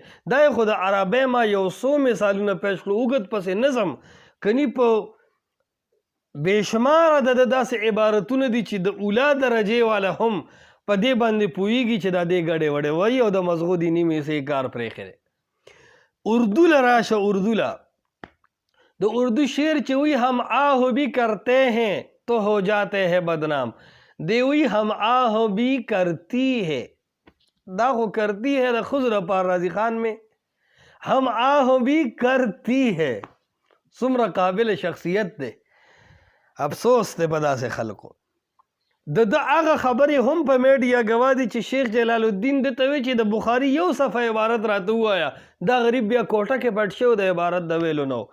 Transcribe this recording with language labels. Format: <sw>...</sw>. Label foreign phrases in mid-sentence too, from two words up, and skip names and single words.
<ps>دا خو د عربی ما یو څو مثالونه پیش کړو، اوږد پسې نظم کني په بېشماره د داسې عبارتونه دي چې د اولا درجې والا هم په دې باندې پوهېږي چې دا دې ګډې وډې وایي او د مزغو د نیمې سې کار پرېښی دی. اردو له راشه، اردو له د اردو شعر چې وی</ps> <ur>ہم آہ بھی کرتے ہیں تو ہو جاتے ہیں بدنام،</ur> <ps>دی وی</ps> <ur>ہم آہ بھی کرتی ہے،</ur> <ps>دا خو</ps> <ur>کرتی ہے</ur> <ps>د ښځو لپاره راضي خان میں،</ps> <ur>ہم آہ بھی کرتی ہے.</ur> <ps>څومره قابل شخصیت دی. افسوس دی په داسې خلکو. د هغه خبرې هم په میډیا ګواه دي چې شیخ جلال الدین دته وی چې د بخاري یو صفحه عبارت راته ووایه، دا غریب بیا کوټه کې پټ شو د عبارت د ویلو نو.</ps>